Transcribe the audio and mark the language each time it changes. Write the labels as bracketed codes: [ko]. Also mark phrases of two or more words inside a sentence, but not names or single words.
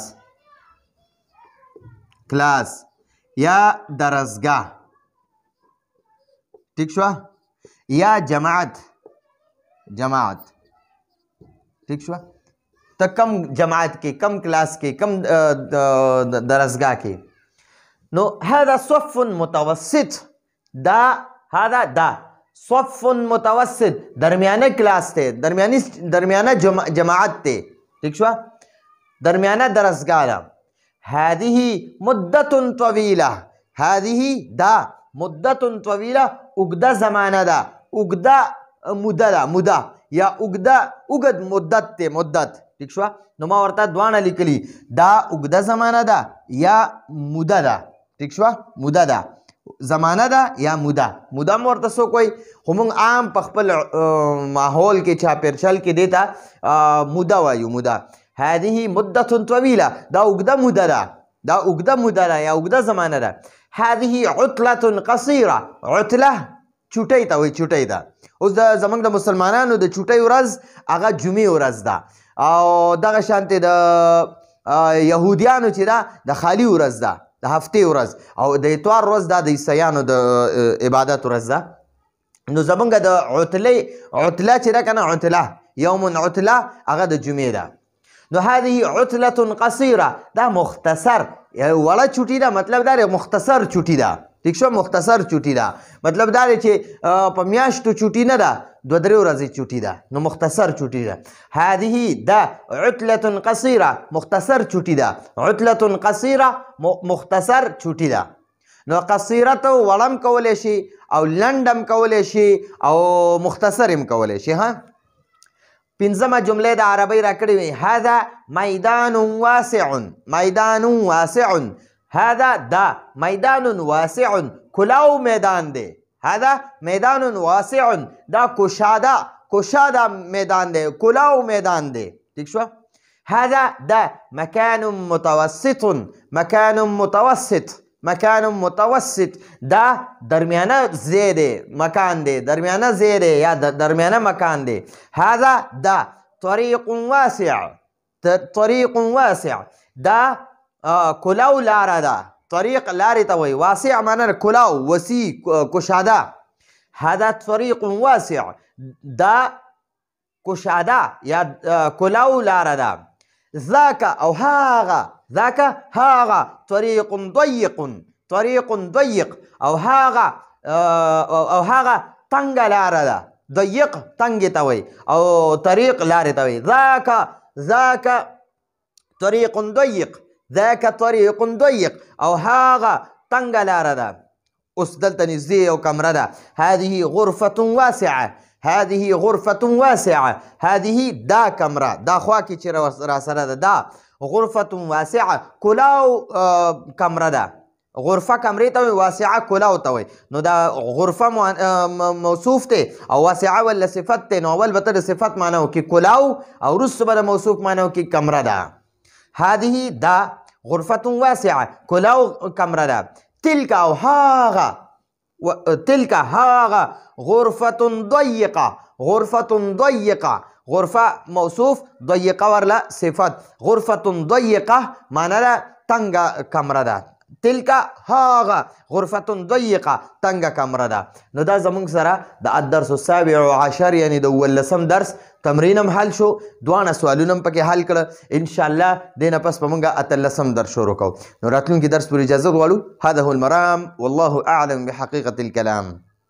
[ps] کلاس یا درسګاه ټیک شوه یا جماعت ٹھیک شو تو کم جماعت کې کم کلاس کې کم درسګاه کې نو [ar] هذا صف متوسط [ps] دا [ar] صف متوسط [ps] درمیانه کلاس ته درمیانه جماعت ته ٹھیک شو درمیانه درسګاه ده [ar] هذه مدة طويلة هذه [ps] دا [ar] مدة طويلة [ps] اوږده زمانه ده اوږده موده یا اوږد مدت ته مدت ٹھیک شو نو ما ورته دواړه لیکلي دا اوږده زمانه ده یا موده ده ٹھیک شو موده ده زمانه ده یا موده هم ورته څوک وایي خو موږ عام په خپل ماحول کې چاپېرچل کې دې ته موده وایو موده [ar] هذه مدة طويلة [ps] دا اوږده موده ده یا اوږده زمانه ده [ar] هذه عطلة قصيرة [ps] عطله چوټۍ ته وایي چوټۍ ته اوس زموږ د مسلمانانو د چوټۍ ورځ هغه جمعې ورځ ده او دغه شانتې د یهودیانو چې ده د خالي ورځ ده د هفتې ورځ او د اتوار ورځ دا د عیسیانو د عبادت ورځ ده نو زموږ د عطله چې ده که نه عطله یوم عطله هغه د جمعې ده نو [ar] هذه عطلة قصيرة [ps] دا مختصر وړه چوټي ده مطلب دا مختصر چوټي ده ٹھیک شو مختصر چوټي ده مطلب دا دی چې په میاشتو چوټي نه ده 2-3 ورځې چوټي ده نو مختصر چوټي ده هذه دا [ar] عطلة قصيرة [ps] مختصر چوټي ده [ar] عطلة قصيرة [ps] مختصر چوټي ده نو قصيره ته وړم کولی شي او لنډم کولی شي او مختصر هم کولی شي ها پنځمه جمله د عربی راکړې وي [ar] هذا میدان واسع هذا [ps] دا میدان واسع کلاو میدان دی [ar] هذا میدان واسع [ps] دا کشاده میدان دی کلاو میدان دی ٹھیک شو هذا دا مكان متوسط دا درمیانه ځای دی مکان دی درمیانه ځای دی یا درمیانه مکان دی هذا دا طریق واسع دا کلاو لاره ده طریق لارې ته وایي واسع معنی کلاو وسیع کشاده [ar] هذا طریق واسع [ps] دا کشاده یا کلاو لاره ده ذاک هاغه [ar] طریق ضیق [ps] او هاغه تنګه لاره ده ضیق تنګې ته وایي او طریق لارې ته وایي [ar] ذاک طریق ضیق [ps] او هاغه تنګه لاره ده. اوس دلته نږدې یو کمره ده. [ar] هذه غرفة واسعه. هذه غرفة واسعه. [ps] هذه دا کمره دا خوا کې چې راسره ده دا [ar] غرفة واسعه [ps] کلاو کمره ده. غرفه کمرې ته وایي، واسعه کلاو ته وایي. نو دا غرفه موصوف دی او واسعه ولا صفت دی. نو اول به ته د صفت معنی وکړي کلاو او وروسته به د موصوف معنی وکړي کمره ده. هذه دا [ar] غرفة واسعه [ps] کلاو کمره ده. تلك او هاغه تلك هاغه [ar] غرفة ضيقه. غرفة ضيقه [ps] غرفه موصوف ضيقه ورله صفت. [ar] غرفة ضيقه [ps] معنی ده تنګه کمره ده. تلك هاغه [ar] غرفة ضيقه [ps] تنګه کمره ده. نو دا زمونږ سره د [ar] الدرس السابع عشر [ps] یعنی د 18 درس تمرین هم حل شو. دوانه سوالونه هم پکې حل کړه. انشاءالله دې نه پس به موږ 18 درس شروع کوو. نو راتلونکي درس پورې اجازه غواړو. [ar] هذا هو المرام والله اعلم بحقيقة الكلام.